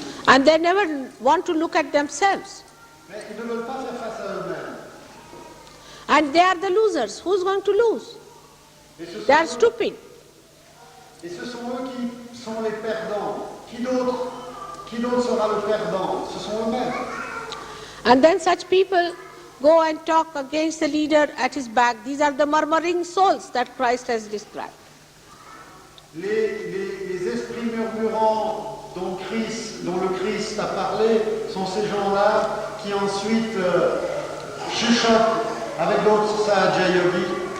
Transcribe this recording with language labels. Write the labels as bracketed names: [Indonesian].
[English] And they never want to look at themselves. [French] Mais ils ne veulent pas faire face à eux-mêmes. [English] And they are the losers. Who's going to lose? They are stupid. [French] Et ce sont eux qui sont les perdants. Qui d'autre sera le perdant? Ce sont eux-mêmes. [English] And then such people go and talk against the leader at his back. These are the murmuring souls that Christ has described. [French] Les esprits murmurants dont le Christ a parlé sont ces gens-là qui ensuite chuchotent avec d'autres Sahaja Yogis.